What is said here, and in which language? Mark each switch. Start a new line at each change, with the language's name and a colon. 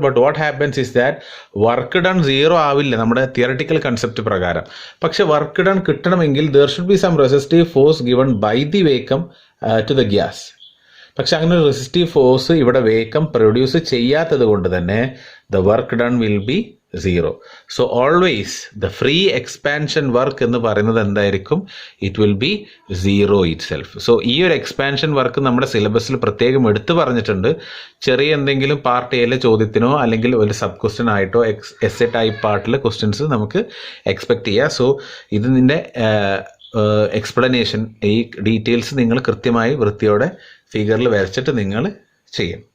English: but what happens is that work done 0
Malayalam: ആവില്ല നമ്മുടെ theoretical concept പ്രകാരം. പക്ഷെ വർക്ക് ഡൺ കിട്ടണമെങ്കിൽ
English: There should be some resistive force given by the vacuum to the gas.
Malayalam: പക്ഷെ അങ്ങനെ resistive force ഇവിടെ വേക്കം produce ചെയ്യാത്തത് കൊണ്ട് തന്നെ
English: The work done will be 0. So always the free expansion work
Malayalam: എന്ന് പറയുന്നത് എന്തായിരിക്കും?
English: It will be 0 itself.
Malayalam: So ഈ ഒരു എക്സ്പാൻഷൻ വർക്ക് നമ്മുടെ സിലബസിൽ പ്രത്യേകം എടുത്തു പറഞ്ഞിട്ടുണ്ട്. ചെറിയ എന്തെങ്കിലും പാർട്ട് എയിലെ ചോദ്യത്തിനോ അല്ലെങ്കിൽ ഒരു സബ് ക്വസ്റ്റ്യൻ ആയിട്ടോ എസ് എ ടൈപ്പ് പാർട്ടിലെ ക്വസ്റ്റ്യൻസ് നമുക്ക് എക്സ്പെക്ട് ചെയ്യാം. സോ ഇതിൻ്റെ എക്സ്പ്ലനേഷൻ, ഈ ഡീറ്റെയിൽസ് നിങ്ങൾ കൃത്യമായി വൃത്തിയോടെ ഫിഗറിൽ വരച്ചിട്ട് നിങ്ങൾ ചെയ്യും.